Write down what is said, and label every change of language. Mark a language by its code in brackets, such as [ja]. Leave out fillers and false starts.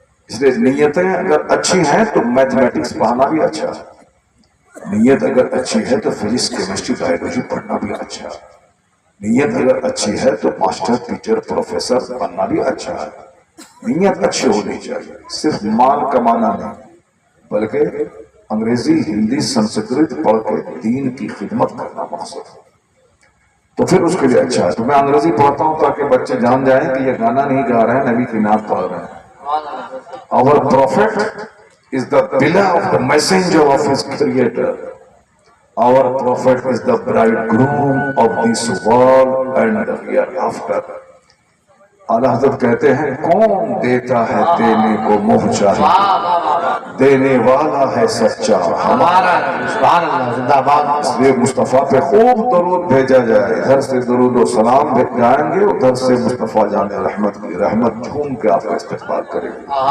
[ur] اس لیے نیتیں اگر اچھی ہیں تو میتھمیٹکس پڑھنا بھی اچھا ہے، نیت اگر اچھی ہے تو فزکس کیمسٹری بایولوجی پڑھنا بھی اچھا ہے، نیت اگر اچھی ہے تو ماسٹر ٹیچر پروفیسر بننا بھی اچھا ہے۔ نیت اچھی ہونی چاہیے، صرف مال کمانا نہیں، بلکہ انگریزی ہندی سنسکرت پڑھ کے دین کی خدمت کرنا مقصد ہے، تو پھر اس کے لیے اچھا ہے۔ تو میں انگریزی پڑھتا ہوں تاکہ بچے جان جائیں کہ یہ گانا نہیں گا رہے ہیں، نبی کی نعت پڑھ رہے ہیں۔ [en] Our prophet is the pillar of the messenger of his creator. Our prophet is the bridegroom of this world and the hereafter. [ur] اعلیٰ حضرت کہتے ہیں کون دیتا ہے دینے کو منہ چاہیے، دینے والا ہے سچا ہمارا۔ سبحان اللہ زندہ باد۔ اس لیے مصطفیٰ پہ خوب درود بھیجا جائے، ادھر سے درود و سلام جائیں گے، ادھر سے مصطفیٰ جان رحمت کی رحمت جھوم کے آپ کا استقبال کرے گی۔